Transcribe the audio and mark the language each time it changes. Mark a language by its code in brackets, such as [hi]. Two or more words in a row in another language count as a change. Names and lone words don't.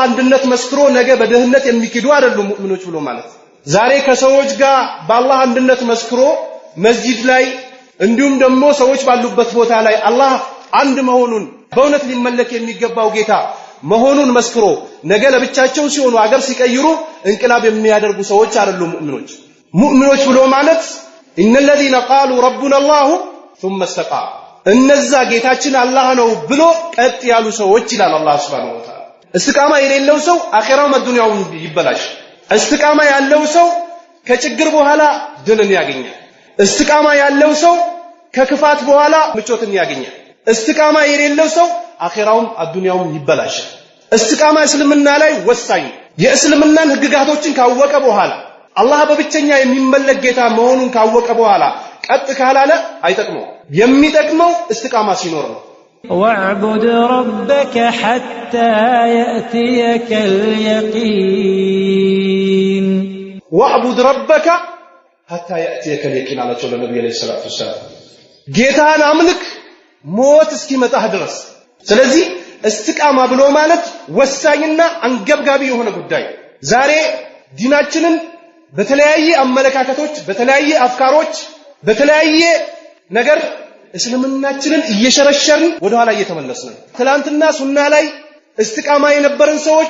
[am] አንድነት መስክሮ ነገ በደህንነት የሚክዱ አይደሉም ሙእሚኖች ብሎ ማለት ዛሬ ከሰዎች ጋር በአላህ አንድነት መስክሮ መስጂድ ላይ እንዲሁም ደግሞ ሰዎች ባሉበት ቦታ ላይ አላህ አንድ መሆኑን በእውነት ሊመለክ የሚገባው ጌታ መሆኑን መስክሮ ነገ ለብቻቸው ሲሆኑ አገር ሲቀይሩ እንቅላብ የሚያደርጉ ሰዎች አይደሉም ሙእሚኖች ብሎ ማለት [ar] إن الذين قالوا ربنا الله ثم استقاموا [am] እነዛ ጌታችን አላህ ነው ብሎ ቀጥ ያሉ ሰዎች ይላል አላህ [ar] سبحانه وتعالى። [am] እስቲቃማ የሌለው ሰው አኺራው መዱንያው ይበላሽ። እስቲቃማ ያለው ሰው ከችግር በኋላ ድልን ያገኛል። እስቲቃማ ያለው ሰው ከክፋት በኋላ ምቾትን ያገኛል። እስቲቃማ የሌለው ሰው አኺራውም አዱንያውም ይበላሻል። እስቲቃማ እስልምና ላይ ወሳኝ የእስልምናን ህግጋቶችን ካወቀ በኋላ አላህ በብቸኛ የሚመለክ ጌታ መሆኑን ካወቀ በኋላ ቀጥ ካላለ አይጠቅመው። የሚጠቅመው እስቲቃማ ሲኖር ነው። [ar] واعبد ربك حتى يأتيك اليقين واعبد ربك حتى يأتيك اليقين على جل النبي عليه الصلاة والسلام [am] ጌታን አምልክ ሞት እስኪመጣህ ድረስ። ስለዚህ እስቲቃማ ብሎ ማለት ወሳኝና አንገብጋቢ የሆነ ጉዳይ ዛሬ ዲናችንን በተለያየ አመለካከቶች በተለያየ አፍካሮች በተለያየ ነገር እስልምናችንን እየሸረሸርን ወደ ኋላ እየተመለስን ትላንትና ሱና ላይ እስቲቃማ የነበርን ሰዎች